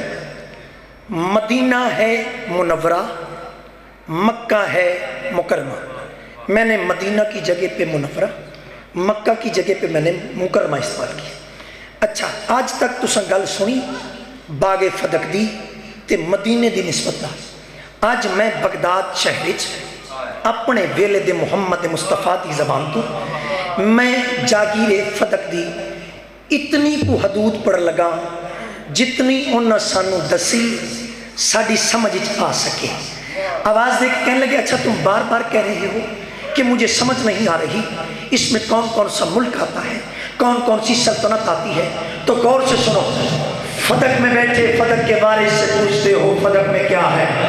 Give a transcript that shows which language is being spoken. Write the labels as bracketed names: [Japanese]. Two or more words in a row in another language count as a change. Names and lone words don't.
[Urdu] مدینہ ہے منورہ, مکہ ہے مکرمہ. میں نے مدینہ کی جگہ پہ منورہ, مکہ کی جگہ پہ میں نے مکرمہ استعمال کیا. [Punjabi] اچھا آج تک تساں گل سنی باغ فدق دی تے مدینے دی نسبت دا. آج میں بغداد شہر اپنے ویلے دے محمد مصطفیٰ دی زبان تو میں جاگیر فدق دی اتنی کو حدود پڑھ لگا جتنی انہاں سانو دسی ساڑی سمجھ آ سکے. [Urdu] آواز دے کے کہنے لگے اچھا تم بار بار کہہ رہے ہو کہ مجھے سمجھ نہیں آ رہی اس میں کون کون سا ملک آتا ہے, کون کون سی سلطنت آتی ہے. تو غور سے سنو. فدق میں بیٹھے فدق کے بارے سے پوچھتے ہو فدق میں کیا ہے.